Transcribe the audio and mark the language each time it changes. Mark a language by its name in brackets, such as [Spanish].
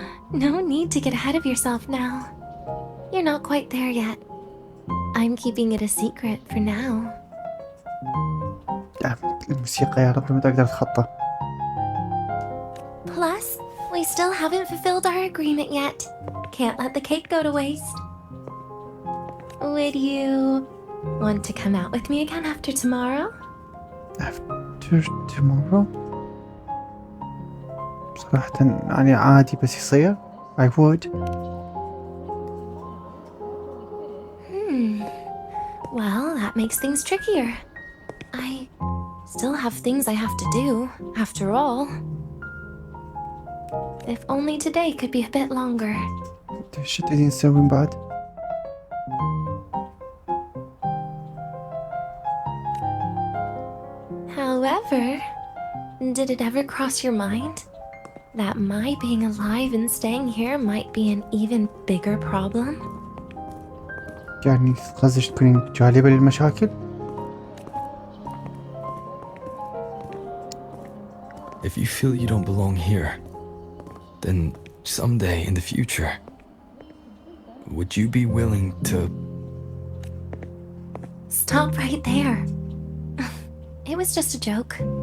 [English] No need to get ahead of yourself now. You're not quite there yet. I'm keeping it a secret for now. [Arabic] الموسيقى يا رب متى أقدر أتخطى. [English] Plus, we still haven't fulfilled our agreement yet. Can't let the cake go to waste. Would you want to come out with me again after tomorrow? After tomorrow? [Arabic] صراحة يعني عادي بس يصير. [English] I would. Well, that makes things trickier. I still have things I have to do, after all. If only today could be a bit longer. [Arabic] ايش تريدين تسوين بعد؟ [English] However, did it ever cross your mind that my being alive and staying here might be an even bigger problem? [Arabic] يعني قصدك تكونين جالبة للمشاكل؟ [English] If you feel you don't belong here, then someday in the future, would you be willing to... Stop right there. It was just a joke.